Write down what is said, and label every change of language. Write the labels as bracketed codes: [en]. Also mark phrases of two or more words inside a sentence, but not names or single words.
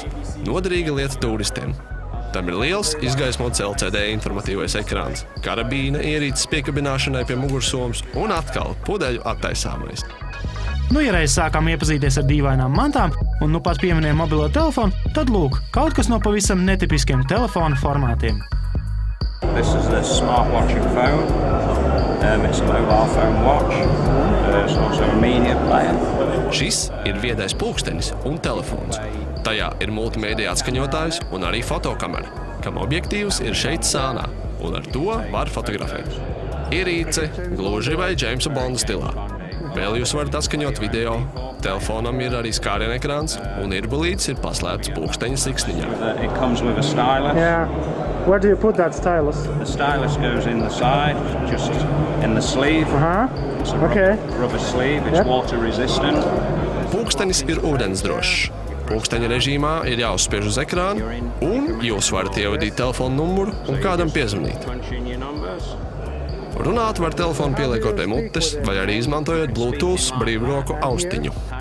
[lv] Noderīga lieta turistiem. Tam ir liels izgaismots LCD informatīvais ekrāns, karabīna ierīces piekabināšanai pie mugursomas un atkal pudeļu attaisāmais. Nu, ja reiz sākām iepazīties ar dīvainām mantām un nu pat pieminējām mobilo telefonu, tad lūk, kaut kas no pavisam netipiskiem telefona formātiem. [en] This is the smart-watching phone. It's a mobile phone watch. It's also a media player. [lv] Šis ir viedais pulkstenis un telefons. Tajā ir multimēdija atskaņotājs un arī fotokamera, kam objektīvs ir šeit sānā, un ar to var fotografēt. Ierīce gluži vai Jamesa Bonda stilā. Vēl jūs varat atskaņot video, telefonam ir arī skāriena ekrāns, un irbulītis ir paslēpts pulksteņa siksniņā. [en] It comes with a stylus. Yeah. Where do you put that stylus? The stylus goes in the side, just in the sleeve. It's a rubber sleeve. It's water resistant. [lv] Pulkstenis ir ūdensdrošs. Pulksteņa režīmā ir jāuzspiež uz ekrāna, un jūs varat ievadīt telefonu numuru un kādam piezvanīt. Runāt var telefonu pieliekot pie mutes vai arī izmantojot Bluetooth brīvroku austiņu.